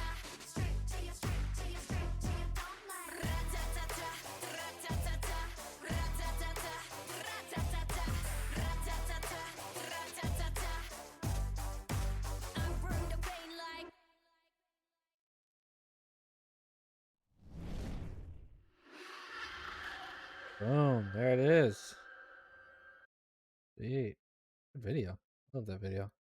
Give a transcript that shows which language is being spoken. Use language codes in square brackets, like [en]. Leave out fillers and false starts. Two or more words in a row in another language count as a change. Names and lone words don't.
[en] Straight to you, straight to you, straight to you, don't lie. Ra-ta-ta-ta, ra-ta-ta-ta, ra-ta-ta-ta, ra-ta-ta-ta, ra-ta-ta-ta, ra-ta-ta-ta. I bring the pain like. Boom. There it is. Sweet. Good video. Love that video.